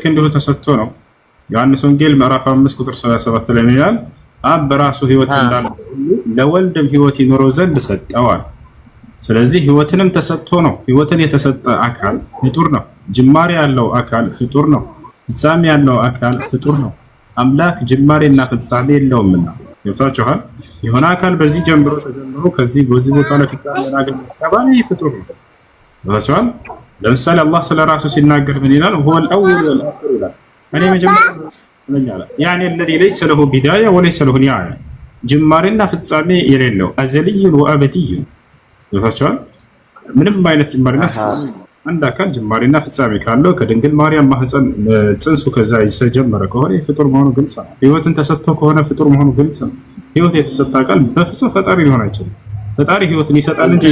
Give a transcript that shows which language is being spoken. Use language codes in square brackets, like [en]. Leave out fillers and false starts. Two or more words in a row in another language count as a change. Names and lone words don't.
[am] እንዲሁ ተሰጥቶ ነው። ዮሐንስ ወንጌል ምዕራፍ 5 ቁጥር 37 ላይ ይላል አብ በራሱ ሕይወት እንዳለው ለወልድም ሕይወት ይኖረው ዘንድ ሰጠዋል። ስለዚህ ሕይወትንም ተሰጥቶ ነው። ሕይወትን የተሰጠ አካል ፍጡር ነው። ጅማሬ ያለው አካል ፍጡር ነው። ፍጻሜ ያለው አካል ፍጡር ነው። አምላክ ጅማሬና ፍጻሜ የለውምና ይወጣችኋል። የሆነ አካል በዚህ ጀምሮ ተጀምሮ ከዚህ በዚህ ቦታ ላይ ፍጻሜ ያገኘ ተባለ ፍጡር ነው። ይወጣችኋል። ለምሳሌ አላህ ስለራሱ ሲናገር ምን ይላል? [ar] هو الاول والاخر [am] ይላል። እኔ መጀመሪያ ነኝ አለ። [ar] يعني الذي ليس له بدايه وليس له نهايه [am] ጅማሬና ፍጻሜ የሌለው [ar] أزلي وأبدي [am] ይፈቻል ምንም አይነት ጅማሬና ፍጻሜ አንድ አካል ጅማሬና ፍጻሜ ካለው ከድንግል ማርያም ማህፀን ጽንሱ ከዛ የተጀመረ ከሆነ ፍጡር መሆኑ ግልጽ ነው። ህይወትን ተሰጥቶ ከሆነ ፍጡር መሆኑ ግልጽ ነው። ህይወት የተሰጠ አካል በፍጹም ፈጣሪ ሊሆን አይችልም። ፈጣሪ ህይወትን ይሰጣል እንጂ